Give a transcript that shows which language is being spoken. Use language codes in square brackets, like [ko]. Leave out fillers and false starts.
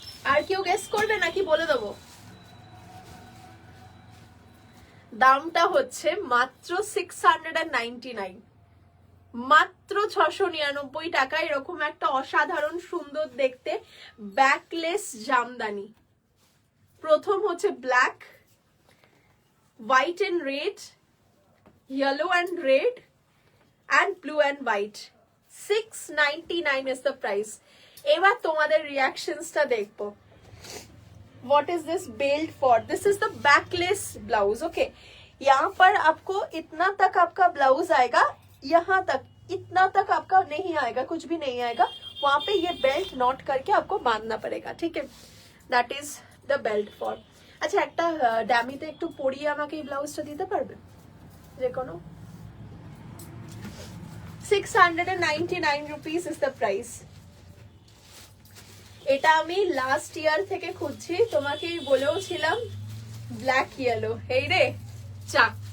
[bn] আর কেউ গেস করবে নাকি বলে দেবো? দামটা হচ্ছে মাত্র 699, মাত্র 699 টাকা। এরকম একটা অসাধারণ সুন্দর দেখতে ব্যাকলেস জামদানি। প্রথম হচ্ছে [en] Black, white and red, yellow and red and blue and white. 699 is the price. [bn] এবার তোমাদের রিঅ্যাকশনসটা দেখবো। [en] What is this built for? This is the backless blouse, okay. [hi] यहाँ पर आपको इतना तक आपका ब्लाउज आएगा, यहाँ तक, इतना तक आपका नहीं आएगा, कुछ भी नहीं आएगा। वहां पे ये बेल्ट नॉट करके आपको बांधना पड़ेगा, ठीक है। [en] That is the belt for. [bn] আচ্ছা একটা ড্যামিতে একটু পরিয়ে আমাকে এই ব্লাউজটা দিতে পারবে যে কোনো? [en] 699 rupees is the price. [bn] এটা আমি লাস্ট ইয়ার থেকে খুঁজছি, তোমাকে বলেও ছিলাম ব্ল্যাক ইয়েলো। এই রে চা,